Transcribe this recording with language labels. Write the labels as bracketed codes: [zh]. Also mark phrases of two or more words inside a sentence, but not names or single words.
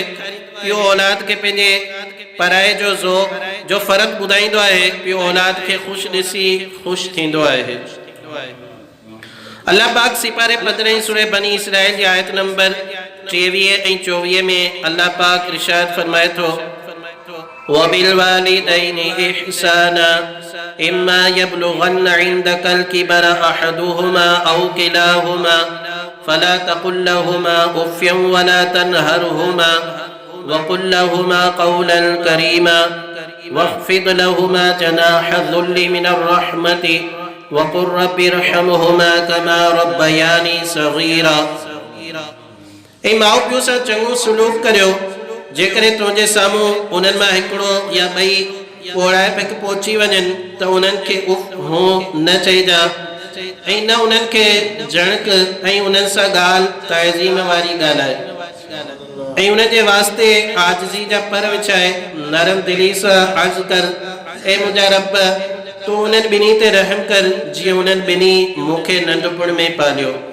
[sd] पियो औलाद खे पंहिंजे पराए जो जो फ़र्क़ु ॿुधाईंदो आहे। पियो औलाद खे ख़ुशि ॾिसी ख़ुशि थींदो आहे। अल्लाह पाक सिपारे 15 सूरह बनी इसराइल जी आयत नंबर 23 ऐं 24 में अल्लाह पाक इरशाद फरमाए थो, [ar] وبالوالدين إحسانا إما يبلغن عندك الكبر أحدهما أو كلاهما فلا تقل لهما أف ولا تنهرهما وقل لهما قولا كريما واخفض لهما جناح الذل من الرحمة وقل رب ارحمهما كما ربياني صغيرا. [sd] ऐं माउ पीउ सां चङो सुलूक करियो। जेकॾहिं तुंहिंजे साम्हूं उन्हनि मां हिकिड़ो या ॿई पोड़ाए पिक पहुची वञनि त उन्हनि खे उफ़ हो न चइजा ऐं न उन्हनि खे जणक ऐं उन्हनि सां ॻाल्हि तइज़ीम वारी ॻाल्हाए ऐं उन जे वास्ते आजिज़ी जा पर विछाए नरम दिली सां अर्ज़ कर, ऐं मुंहिंजा रब तूं उन्हनि ॿिन्ही ते रहम कर जीअं उन्हनि ॿिन्ही मूंखे नंढपण में पालियो।